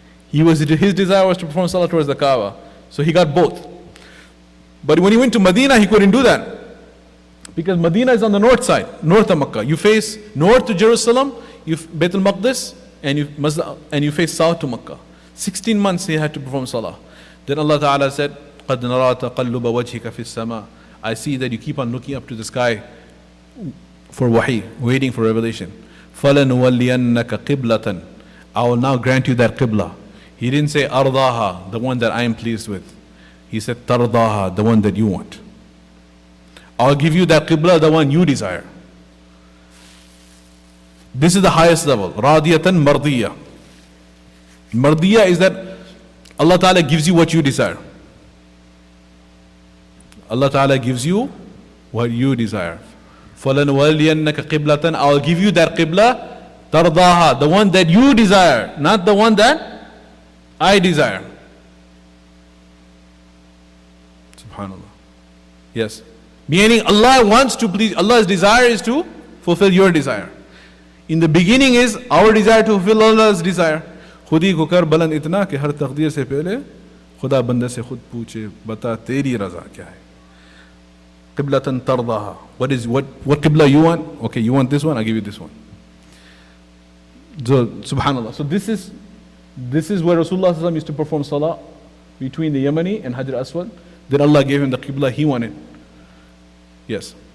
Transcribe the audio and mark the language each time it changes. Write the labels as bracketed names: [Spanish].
[English] His desire was to perform salah towards the Kaaba. So he got both. But when he went to Medina, he couldn't do that. Because Medina is on the north side, north of Makkah. You face north to Jerusalem, Baytul Maqdis, and you face south to Makkah. 16 months he had to perform salah. Then Allah Ta'ala said, [Arabic] قَدْ نَرَى تَقَلُّبَ وَجْهِكَ فِي السَّمَاءِ. [English] I see that you keep on looking up to the sky for wahi, waiting for revelation. [Arabic] فَلَنُوَلِّيَنَّكَ قِبْلَةً. [English] I will now grant you that qibla. He didn't say ardaha, the one that I am pleased with. He said tardaha, the one that you want. I'll give you that qibla, the one you desire. This is the highest level. Radiyatan mardiya. Mardiya is that Allah Ta'ala gives you what you desire. Allah Ta'ala gives you what you desire. [Arabic] فَلَنُوَلِّيَنَّكَ قِبْلَةً. [English] I will give you that qibla, tardaha, the one that you desire, not the one that I desire. Subhanallah. Yes. Meaning Allah wants to please, Allah's desire is to fulfill your desire. In the beginning is our desire to fulfill Allah's desire. [Hindi] खुदी को कर बुलंद इतना कि हर तकदीर से पहले खुदा बंदे से खुद पूछे बता तेरी रजा क्या है. [English] Qiblatan tardaha. What qibla you want? Okay, you want this one, I'll give you this one. So, subhanallah. So this is where Rasulullah ﷺ used to perform salah between the Yamani and Hajar Aswad. Then Allah gave him the qibla he wanted. Yes.